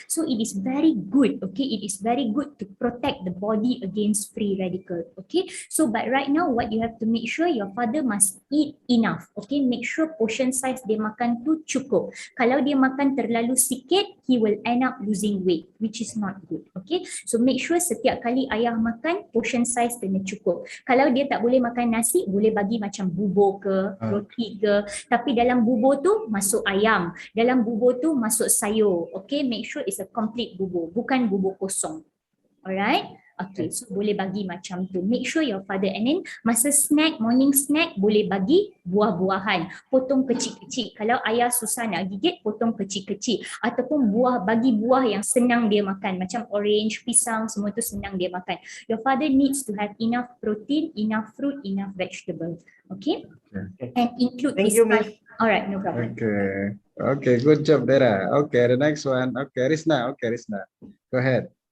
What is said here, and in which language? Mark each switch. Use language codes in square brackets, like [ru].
[en] So it is very good. Okay, it is very good to protect the body against free radical. Okay, so but right now what you have to make sure, your father must eat enough. Okay, make sure portion size [ms] dia makan tu cukup. Kalau dia makan terlalu sikit, [en] he will end up losing weight, which is not good. Okay, so make sure [ms] setiap kali ayah makan, [en] portion size [ms] kena cukup. Kalau dia tak boleh makan nasi, boleh bagi macam bubur ke, roti ke, tapi dalam bubur tu masuk ayam, dalam bubur tu masuk sayur. [en] Okay, make sure it's a complete bubur, [ms] bukan bubur kosong. [en] Alright? Okay, so [ms] boleh bagi macam tu. [en] Make sure your father, and then [ms] masa [en] snack, morning snack, [ms] boleh bagi buah-buahan. Potong kecil-kecil. Kalau ayah susah nak gigit, potong kecil-kecil. Ataupun bagi buah yang senang dia makan. Macam orange, pisang, semua tu senang dia makan. [en] Your father needs to have enough protein, enough fruit, enough vegetable. Okay? And include Thank this you, Miss. Alright, no problem. Okay. Okay, good job, Dera. Okay, the next one. Okay, Risna. Okay, Risna. Go ahead.